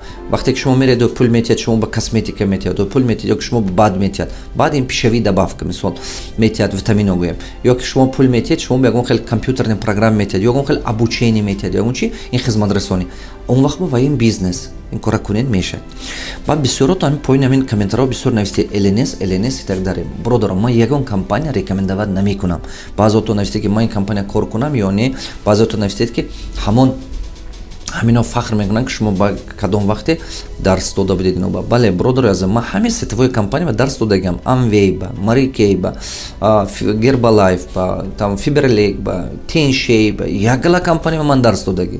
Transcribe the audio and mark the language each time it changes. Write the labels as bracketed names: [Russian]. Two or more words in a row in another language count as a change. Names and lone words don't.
[Tajik] Вақте ки шумо меред пул метиҳад, шумо ба косметика метиҳад, пул метиҳад, ё ки шумо бад метиҳад. Бад ин пишавӣ добавка мисол метиҳад, витамино гӯем. Ё ки шумо пул метиҳад, шумо ба ягон хел компютерни программа метиҳад, ягон хел обучение метиҳад, ягон чӣ, ин хизматрасонӣ. Он вақт ба ин бизнес ин кора кунед мешавад. Баъд бисёрото ҳамин поин ҳамин комментарҳо бисёр нависте LNS [Russian] и так дале. [Tajik] Бродарам, ман ягон компания рекомендовать намекунам. Баъзото нависте ки ман ин компания кор кунам ё не, баъзото навистед ки ҳамино фахр мекунанд ки шумо ба кадом вақте дарс дода будед иноба. Бале, бродари азам, ман ҳамин сетевои компания ба дарс додагам. Amway ба, Marie Kay ба, Herbalife ба, там Fiberlake ба, Tenshey ба, ягла компания ман дарс додаги.